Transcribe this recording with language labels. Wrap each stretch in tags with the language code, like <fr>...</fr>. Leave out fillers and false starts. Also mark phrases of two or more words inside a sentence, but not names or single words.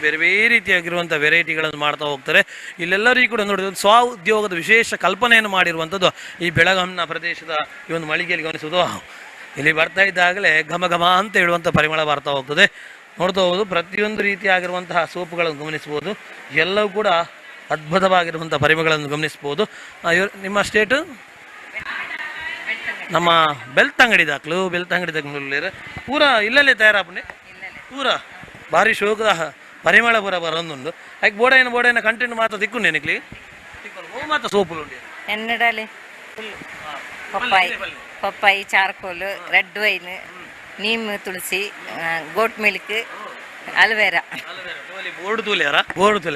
<kn>ಬೇರೆ ಬೇರೆ ರೀತಿಯಾಗಿರುವಂಥ ವೆರೈಟಿಗಳನ್ನು ಮಾಡ್ತಾ ಹೋಗ್ತಾರೆ. ಇಲ್ಲೆಲ್ಲರಿಗೂ ಕೂಡ ನೋಡಿದ ಸ್ವ ಉದ್ಯೋಗದ ವಿಶೇಷ ಕಲ್ಪನೆಯನ್ನು ಮಾಡಿರುವಂಥದ್ದು ಈ ಬೆಳಗಾಂನ ಪ್ರದೇಶದ ಈ ಒಂದು ಮಳಿಗೆಯಲ್ಲಿ ಗಮನಿಸೋದು. ಇಲ್ಲಿ ಬರ್ತಾ ಇದ್ದಾಗಲೇ ಘಮ ಅಂತ ಹೇಳುವಂಥ ಪರಿಮಳ ಬರ್ತಾ ಹೋಗ್ತದೆ. ನೋಡ್ತಾ ಹೋಗೋದು. ಪ್ರತಿಯೊಂದು ರೀತಿಯಾಗಿರುವಂತಹ ಸೋಪುಗಳನ್ನು ಗಮನಿಸ್ಬೋದು. ಎಲ್ಲವೂ ಕೂಡ ಅದ್ಭುತವಾಗಿರುವಂಥ ಪರಿಮಳಗಳನ್ನು ಗಮನಿಸ್ಬೋದು. ನಿಮ್ಮ ಸ್ಟೇಟು?</kn> <tcy>ನಮ್ಮ ಬೆಳ್ತಂಗಡಿ ಪೂರ ಇಲ್ಲಲ್ಲೇ ತಯಾರಾಪನೆ ಪೂರ ಭಾರಿ ಶೋಕ ಪರಿಮಳ ಪೂರ ಬರೋಂದುಂಡು. ಐಕ್ ಬೋಡೈನ ಕಂಟೆಂಟ್ ಮಾತ್ರ ತಿಕ್ಕು ನೆನಕ್ಲಿ ಮಾತ್ರ ಸೋಪುಲು ಉಂಟು. ಎನ್ನಡಲೆ ಪಪ್ಪಾಯಿ, ಚಾರ್ಕೋಲ್,</tcy> <en>red wine,</en> <tcy>ನೀಮ್ ತುಳಸಿ,</tcy> <en>goat milk,</en> <tcy>ಅಲ್ವೇರಾ, ಬೋರ್ಡು ತುಲೆ</tcy>